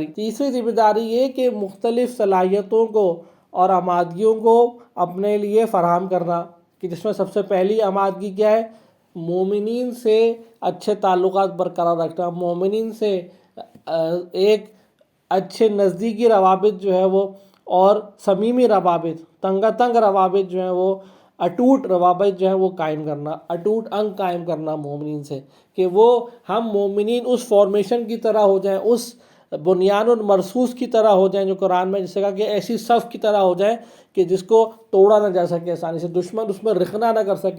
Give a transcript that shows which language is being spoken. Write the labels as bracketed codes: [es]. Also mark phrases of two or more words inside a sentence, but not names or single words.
[ur] تیسری ذمہ داری یہ کہ مختلف صلاحیتوں کو اور آمادگیوں کو اپنے لیے فراہم کرنا، کہ جس میں سب سے پہلی آمادگی کیا ہے، مومنین سے اچھے تعلقات برقرار رکھنا، مومنین سے ایک اچھے نزدیکی روابط جو ہے وہ اور صمیمی روابط، تنگا تنگ روابط جو ہیں وہ اٹوٹ روابط جو ہے وہ قائم کرنا، اٹوٹ انگ قائم کرنا مومنین سے، کہ وہ ہم مومنین اس فارمیشن کی طرح ہو جائیں، اس [ar] بنیان المرصوص [ur] کی طرح ہو جائیں جو قرآن میں جسے کہا کہ ایسی صف کی طرح ہو جائیں کہ جس کو توڑا نہ جا سکے آسانی سے، دشمن اس میں رخنا نہ کر سکے۔